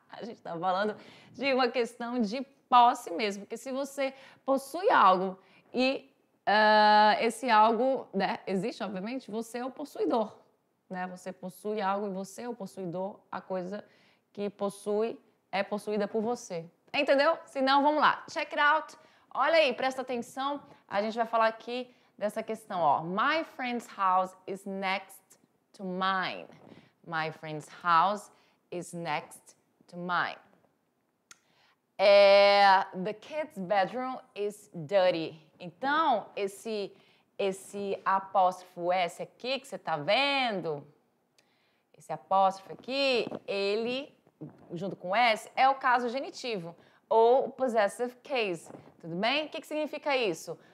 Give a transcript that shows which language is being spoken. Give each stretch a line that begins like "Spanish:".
Portuguese: A gente está falando de uma questão de posse mesmo, porque se você possui algo e esse algo, né, existe, obviamente, você é o possuidor, né? Você possui algo e você é o possuidor, a coisa que possui é possuída por você. Entendeu? Se não, vamos lá.
English: Check it out.
Portuguese: Olha aí, presta atenção. A gente vai falar aqui dessa questão, ó.
English: My friend's house is next to mine. My friend's house is next to mine. The kid's bedroom is dirty.
Portuguese: Então, esse apóstrofo S aqui que você está vendo, esse apóstrofo aqui, ele, junto com S, é o caso genitivo, ou possessive case, tudo bem? O que significa isso?